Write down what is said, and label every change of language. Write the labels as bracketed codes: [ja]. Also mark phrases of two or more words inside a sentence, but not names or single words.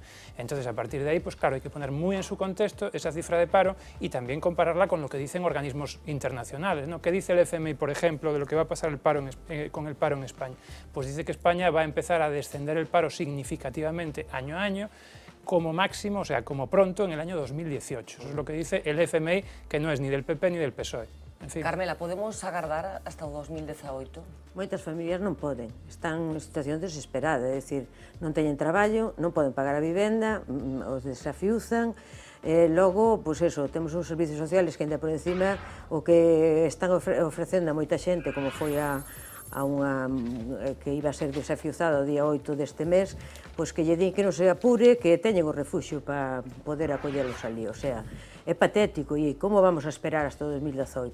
[es] Entonces, a partir de ahí, pues claro, hay que poner muy en su contexto esa cifra de paro y también compararla con lo que dicen organismos internacionales, ¿no? ¿Qué dice el FMI, por ejemplo, de lo que va a pasar con el paro en España? Pues dice que España va a empezar a descender el paro significativamente año a año, como máximo, o sea, como pronto, en el año 2018. Eso es lo que dice el FMI, que no es ni del PP ni del PSOE. En fin. Carmela, [gl] podemos agardar hasta o 2018? Moitas familias non poden, están en situación desesperada, é dicir, non teñen traballo, non poden pagar a vivenda, os desafiuzan, logo, pois eso, temos uns [es] servicios sociales [gl] que ainda por encima o que están ofrecendo a moita xente, como foi a unha que iba a ser desafiuzada o día 8 deste mes, pois que lle din que non se apure, que teñen o refuxio para poder acollelos ali, o sea, é patético, e como vamos a esperar hasta o 2018?